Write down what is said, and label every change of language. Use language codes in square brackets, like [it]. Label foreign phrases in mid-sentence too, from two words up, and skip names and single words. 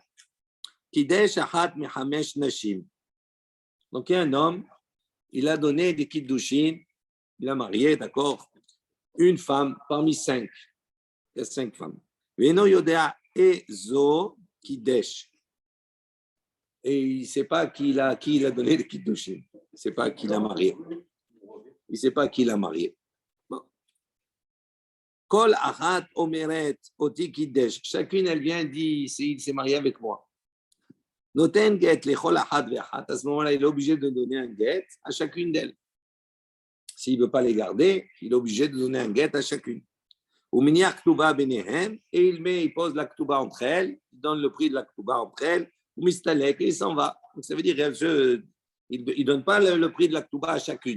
[he] קידש אחת מחמש נשים. [fr] Donc, il y a un homme, il a donné des kiddushin, il a marié, d'accord, une femme parmi 5. Il y a 5 femmes. [he] ואינו יודע איזו קידש. [fr] Et il ne sait pas qui il a donné des kiddushin. Il ne sait pas qui l'a marié. Il ne sait pas qui l'a marié. Bon. [he] כל אחת אומרת אותי קידש. [fr] Chacune, elle vient dit, il s'est marié avec moi. [he] נותן גט לכל אחת ואחת. [fr] À ce moment-là, il est obligé de donner un get à chacune d'elles. S'il ne veut pas les garder, il est obligé de donner un get à chacune. [he] ומניח כתובה ביניהן, [fr] et il pose la ktuba entre elles, il donne le prix de la ktuba entre elles, ou mistalek, et il s'en va. Donc ça veut dire il ne donne pas le prix de la ktuba à chacune.